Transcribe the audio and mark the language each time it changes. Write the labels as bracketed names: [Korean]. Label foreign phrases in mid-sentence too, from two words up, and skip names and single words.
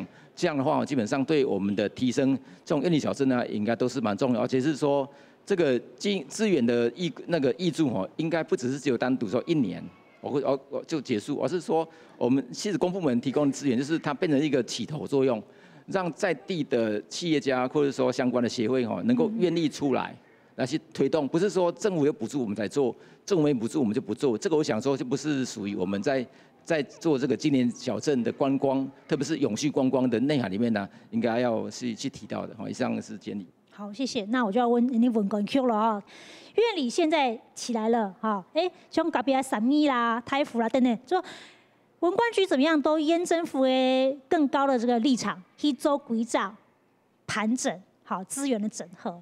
[Chinese] 這樣的話，基本上對我們的提升，這種院裡小鎮呢，應該都是蠻重要，而且是說這個資源的挹注哦，應該不只是只有單獨說1年，我就結束，而是說我們其實公部門提供的資源，就是它變成一個起頭作用，讓在地的企業家或者說相關的協會哦，能夠願力出來。来去推动，不是说政府有补助我们才做，政府没补助我们就不做。这个我想说，就不是属于我们在做这个青年小镇的观光，特别是永续观光的内涵里面呢，应该要去提到的。以上是建议。好，谢谢。那我就要问你问关 Q 了啊。院里现在起来了，哈，像隔壁的三义啦、台府啦等等，说文管局怎么样都沿政府的更高的这个立场去做规划、盘整，好资源的整合。